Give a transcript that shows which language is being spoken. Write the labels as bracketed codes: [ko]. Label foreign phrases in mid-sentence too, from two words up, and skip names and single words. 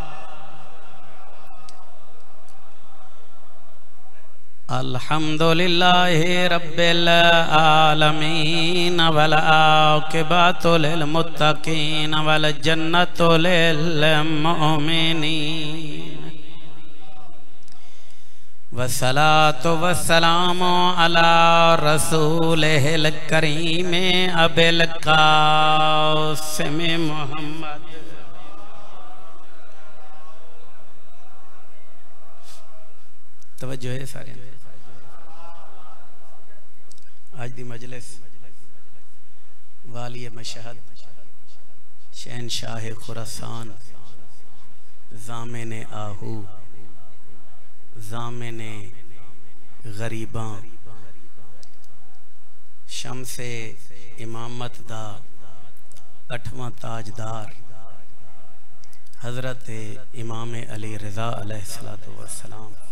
[ar] الحمد لله رب العالمين والعاقبة للمتقين والجنة للمؤمنين. والصلاة والسلام على رسوله الكريم أبي القاسم محمد. [pa] توجہ ہے سارے. آج دی مجلس والی مشہد شہنشاہ خراسان ضامن آہو ضامن غریباں شمسِ امامت دا 8واں تاجدار حضرت امام علی رضا [ar] عليه الصلاة والسلام.